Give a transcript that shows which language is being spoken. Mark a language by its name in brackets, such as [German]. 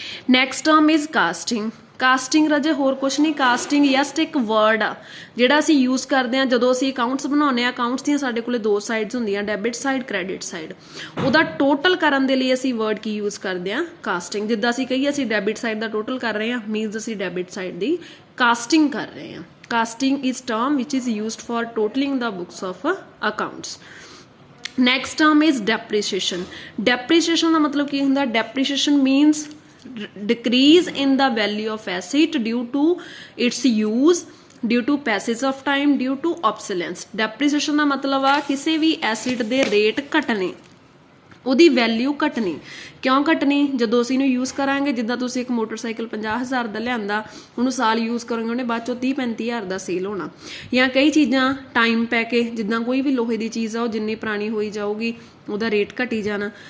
[English] Next term is casting. [Punjabi] Casting ਰਾਜੇ ਹੋਰ ਕੁਛ ਨਹੀਂ, ਕਾਸਟਿੰਗ ਜਸਟ ਇੱਕ ਵਰਡ ਆ ਜਿਹੜਾ ਅਸੀਂ ਯੂਜ਼ ਕਰਦੇ ਆ ਜਦੋਂ ਅਸੀਂ ਅਕਾਊਂਟਸ ਬਣਾਉਂਦੇ ਆ। ਅਕਾਊਂਟਸ ਦੀਆਂ ਸਾਡੇ ਕੋਲੇ 2 ਸਾਈਡਸ ਹੁੰਦੀਆਂ, ਡੈਬਿਟ ਸਾਈਡ, ਕ੍ਰੈਡਿਟ ਸਾਈਡ। ਉਹਦਾ ਟੋਟਲ ਕਰਨ ਦੇ ਲਈ ਅਸੀਂ ਵਰਡ ਕੀ ਯੂਜ਼ ਕਰਦੇ ਆ? ਕਾਸਟਿੰਗ। ਜਿੱਦਾਂ ਅਸੀਂ ਕਹੀਏ ਅਸੀਂ ਡੈਬਿਟ ਸਾਈਡ ਦਾ ਟੋਟਲ ਕਰ ਰਹੇ ਆ, ਮੀਨਸ ਅਸੀਂ ਡੈਬਿਟ ਸਾਈਡ ਦੀ ਕਾਸਟਿੰਗ ਕਰ ਰਹੇ ਆ। [English] Casting is term which is used for totaling the books of accounts. Next term is depreciation. [Punjabi] Depreciation ਦਾ ਮਤਲਬ ਕੀ ਹੁੰਦਾ? [English] Depreciation means decrease in the value of asset due to its use, due to passage of time, due to obsolescence. [Punjabi] Depreciation ਦਾ ਮਤਲਬ ਆ ਕਿਸੇ ਵੀ acid ਦੇ rate ਘਟਣੇ, ਉਹਦੀ value ਘਟਣੀ। ਕਿਉਂ ਘਟਣੀ? ਜਦੋਂ ਅਸੀਂ ਇਹਨੂੰ ਯੂਜ਼ ਕਰਾਂਗੇ, ਜਿੱਦਾਂ ਤੁਸੀਂ ਇੱਕ ਮੋਟਰਸਾਈਕਲ 50,000 ਦਾ ਲਿਆਂਦਾ, ਉਹਨੂੰ ਸਾਲ ਯੂਜ਼ ਕਰੋਗੇ, ਉਹਨੇ ਬਾਅਦ ਚੋਂ 30-35,000 ਦਾ ਸੇਲ ਹੋਣਾ। ਜਾਂ ਕਈ ਚੀਜ਼ਾਂ ਟਾਈਮ ਪੈ ਕੇ, ਜਿੱਦਾਂ ਕੋਈ ਵੀ ਲੋਹੇ ਦੀ ਚੀਜ਼ ਆ, ਉਹ ਜਿੰਨੀ ਪੁਰਾਣੀ ਹੋਈ ਜਾਊਗੀ ਉਹਦਾ ਰੇਟ ਘਟੀ ਜਾਣਾ।